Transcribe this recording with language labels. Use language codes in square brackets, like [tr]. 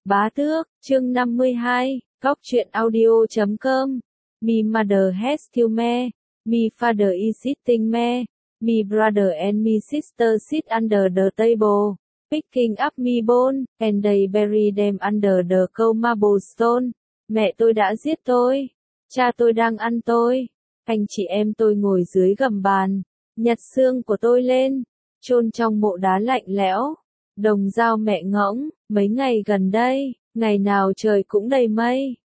[vi] Bá Tước, chương 52, góc truyện audio.com. [en] Mi mother has killed me, mi father is hitting me, mi brother and mi sister sit under the table, picking up mi bone, and they bury them under the cold marble stone. [vi] Mẹ tôi đã giết tôi, cha tôi đang ăn tôi, anh chị em tôi ngồi dưới gầm bàn, nhặt xương của tôi lên, chôn trong mộ đá lạnh lẽo. Đồng dao mẹ ngõng, mấy ngày gần đây, ngày nào trời cũng đầy mây.